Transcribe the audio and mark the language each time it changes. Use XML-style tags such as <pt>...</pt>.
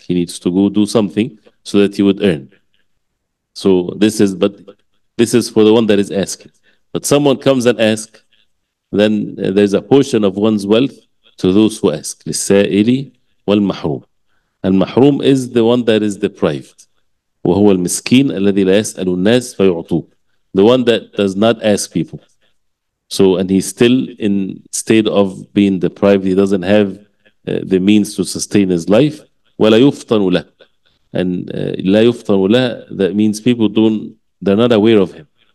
<en>He needs to go do something so that he would earn. So this is for the one that is asking. But someone comes and asks, then there's a portion of one's wealth to those who ask.</en> <ar>للسائل والمحروم.</ar> <en>المحروم is the one that is deprived.</en> <ar>وهو المسكين الذي لا يسأل الناس فيعطوه.</ar> <en>The one that does not ask people. So, and he's still in state of being deprived. He doesn't have the means to sustain his life.</en> <ar>ولا يفطن له.</ar> <en>And</en> <ar>لا يفطن له,</ar> <en>that means people they're not aware of him.</en>